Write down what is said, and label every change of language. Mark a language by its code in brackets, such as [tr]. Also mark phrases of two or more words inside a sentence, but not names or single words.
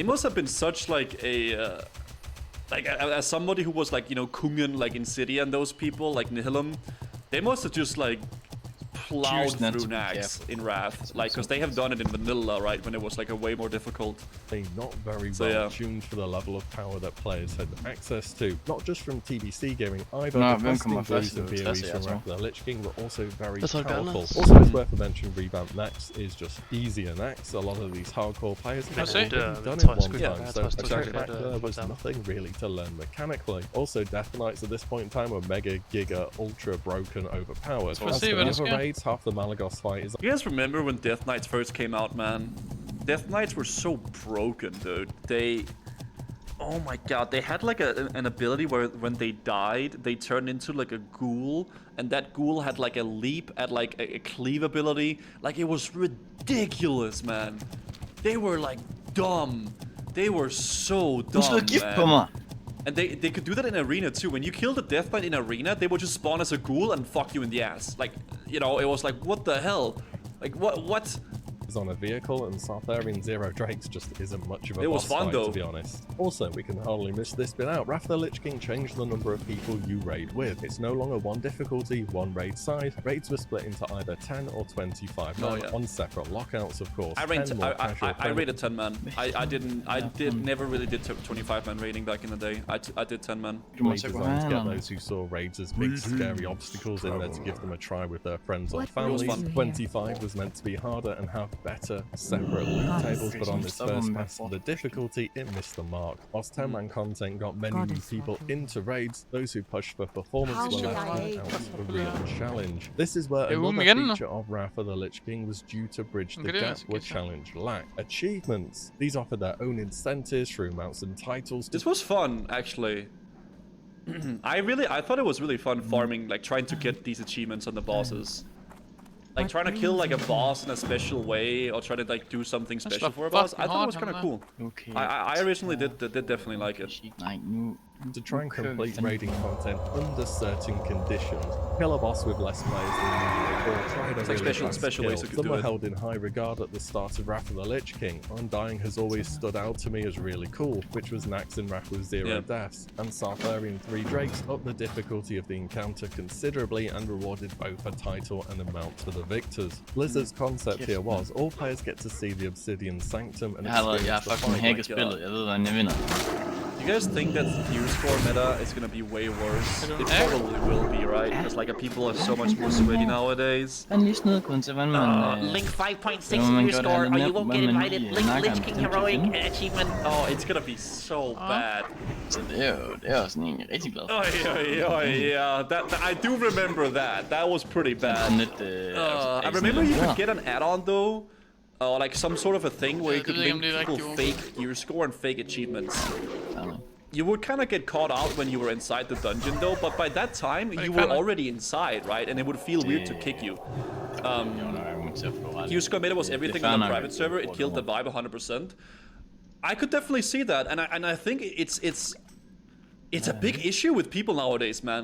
[en] It must have been such like as somebody who was like, you know, Kungen like in City and those people like Nihilum, they must have just like plowed Choose not through to be Nax careful. in Wrath, like because they have done it in vanilla, right, when it was like a way more difficult. Not very So, well yeah. tuned for the level of power that players had access to. Not just from TBC gaming either, [da] Nå, [en] the [da] hvem [en] questing [da] kommer først [en] blues and [da] i level 60, [en] BOEs from [da] jeg [en] Wrath of the Lich King were also very [da] Hvad tror du, [en] powerful. [da] Anders? [en] Also, it's worth a mention, revamped Nax is just easier Nax. A lot of these hardcore players have That's it. already done [da] tror [en] it [da] jeg [en] one [da] sgu, [en] time, [da] jeg [en] so [da] tror [en] a [da] sgu, [en] track [da] at, [en] back there was [da] hvordan- [en] nothing really to learn mechanically. Also, Death Knights at this point in time were mega, giga, ultra broken, overpowered. Let's As see for what the it's other got. raids, half the Malagos fight is You guys remember when Death Knights first came out, man? Death Knights were so broken, dude. Oh my god, they had like an ability where when they died, they turned into like a ghoul, and that ghoul had like a leap at like a cleave ability. Like it was ridiculous, man. They were like dumb. They were so [da] Hun slår [en] dumb, [da] gift på [en] man. [da] mig. [en] And they could do that in arena too. When you killed a Death Knight in arena, they would just spawn as a ghoul and fuck you in the ass. Like, you know, it was like, what the hell? Like, what? on a vehicle, and Sartharian Zero Drakes just isn't much of a It was boss fun, fight, though. to be honest. Also, we can hardly miss this bit out. Wrath of the Lich King changed the number of people you raid with. It's no longer one difficulty, one raid side. Raids were split into either 10 or 25 Oh, men yeah. on separate lockouts, of course. I rated 10 more casual I rated 10 man. I never really did 25 man raiding back in the day. I did 10 man. [da] Du må [en] friendly [da] så gå [en] designed to get [da] hen. [en] those who saw raids as big, scary obstacles in there to give them a try with their friends or What families. brings you 25 was meant to be harder and have better separate loot tables, but on this first pass of the difficulty, it missed the mark. Whilst 10-man content got many new Goddess people Water. into raids, those who pushed for performance How were should left I out aid? of the real challenge. This is where [da] Jo, men [en] another [da] igen. [en] feature of Wrath of the Lich King was due to bridge the [da] Okay, det er [en] gap [da] altså [en] where [da] ikke så. [en] challenge lacked. Achievements. These offered their own incentives through mounts and titles. This was fun, actually. I thought it was really fun farming, like trying to get these achievements on the bosses. Like What trying to kill like a brings you boss in a special way, or trying to like do something That's special the for a boss. I fucking thought it was hard kind of one, cool. Okay. I originally did definitely like it. [da] Nej, nu... [en] To try and Okay, complete then. raiding content under certain conditions. Kill a boss with less players than usual, or try to It's like really special fast ways kill. you could Some do are it. held in high regard at the start of Wrath of the Lich King. Undying has always stood out to me as really cool, which was Nax in Wrath with zero Yeah. deaths, and Sartharian 3 Drakes upped the difficulty of the encounter considerably and rewarded both a title and a mount to the victors. Blizzard's concept here was all players get to see the Obsidian Sanctum and [da] Jeg har [en] experience the fucking fight. [da] hacket spillet. Jeg ved, hvordan jeg vinder. [en] Do you guys think that the gear score meta is gonna be way worse? I don't It know. probably will be, right? Because like people are so much more sweaty nowadays. [da] Han lige sned kun til, hvordan man... [en] Link 5.6 [da] Jamen, man [en] new [da] gør det [en] score, [da] her [en] or [da] lidt [en] you won't [da] nemt, [en] get [da] men man [en] invited. [da] lige [en] Link [da] snakker [en] Lich [da] om [en] King [da] det, [en] heroic [da] ikke? [en] achievement. Oh, it's gonna be so bad. [da] Så det er jo sådan en rigtig glad. [en] Yeah. That I do remember that. That was pretty bad. [da] Sådan lidt... [en] I remember you could get an add-on though, like some sort of a thing where you [da] det [en] could [da] ved jeg [en] link [da] ikke, om det er [en] people [da] rigtigt, [en] fake gear score and fake achievements. You would kind of get caught out when you were inside the dungeon though, but by that time you were already inside, right? And it would feel weird to kick you. Gear score meta was everything on a private server. It killed the vibe 100%. I could definitely see that, and I think it's a big issue with people nowadays, man.